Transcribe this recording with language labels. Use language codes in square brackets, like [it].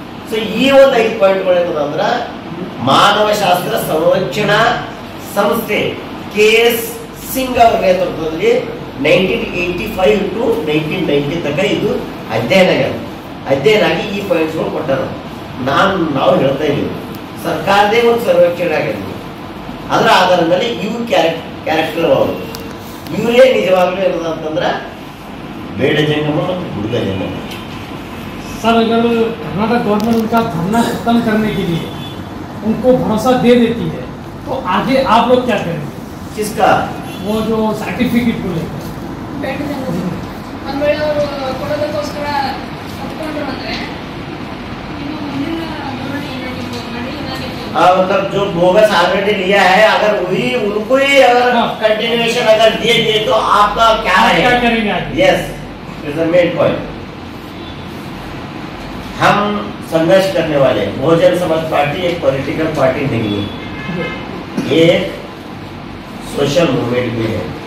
[kn] So ಈ ಒಂದು 5 ಪಾಯಿಂಟ್ಗಳು ಏನದಂದ್ರ ಮಾನವ ಶಾಸ್ತ್ರ ಸಂರಕ್ಷಣಾ ಸಂಸ್ಥೆ KS ಸಿಂಗ್ ಅವರ ನೇತೃತ್ವದಲ್ಲಿ 1985 to 1990 ತನಕ ಇದು ಅಧ್ಯಯನ ಆಗಿ ಈ ಪಾಯಿಂಟ್ಸ್ಗಳು ಕೊಟ್ಟರು। ನಾವು ಹೇಳ್ತಾ ಇದ್ದೀವಿ ಸರ್ಕಾರದೇ ಒಂದು ಸರ್ವೇಕ್ಷಣೆ ಆಗಿದೆ, ಅದರ ಆಧಾರದ ಮೇಲೆ ಇವು ಕ್ಯಾರೆಕ್ಟರ್ ಅವರು ಇವರೇ ನಿಜವಾಗ್ಲೂ ಇರೋದಂತಂದ್ರೆ ಬೇಡ ಜಂಗಮ ಮತ್ತು ಹುಡುಗ ಜಂಗಮ। [hi] सर, अगर कर्नाटक गवर्नमेंट उनका धरना खत्म करने के लिए उनको भरोसा दे देती है तो आगे आप लोग क्या करेंगे? किसका? वो जो सर्टिफिकेट को लेकर [kn] ಒಂದು ವೇಳೆ ಅವರು ಕೊಡೋದಕ್ಕೋಸ್ಕರ ಒಪ್ಕೊಂಡ್ರು ಅಂದ್ರೆ ಇನ್ನು ಮುಂದಿನ ಬೆಳವಣಿಗೆ [hi] मतलब जो बोगस ऑलरेडी लिया है, अगर वही उनको ही अगर कंटिन्यूएशन अगर दिए तो आपका क्या है? क्या करेंगे? [en] Yes, is the main point. [hi] हम संघर्ष करने वाले, बहुजन समाज पार्टी एक पॉलिटिकल पार्टी नहीं है, एक सोशल मूवमेंट भी है।